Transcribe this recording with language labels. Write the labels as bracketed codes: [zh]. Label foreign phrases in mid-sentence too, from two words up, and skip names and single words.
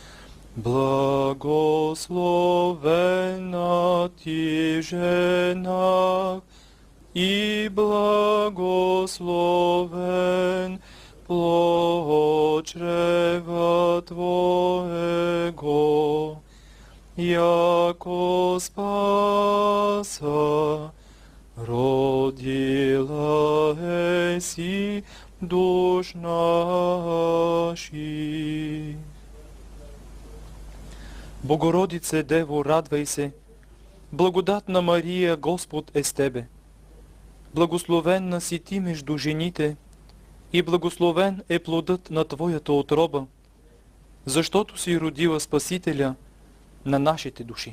[cu] Благословенна Ти в женах, и благословен плод чрева Твоего, яко спаса родила еси душ наших. Богородице Дево, [bg] радвай се, благодатна Мария, Господ е с Тебе. Благословенна си Ти между жените и благословен е плодът на Твоята утроба, защото си родила Спасителя на нашите души.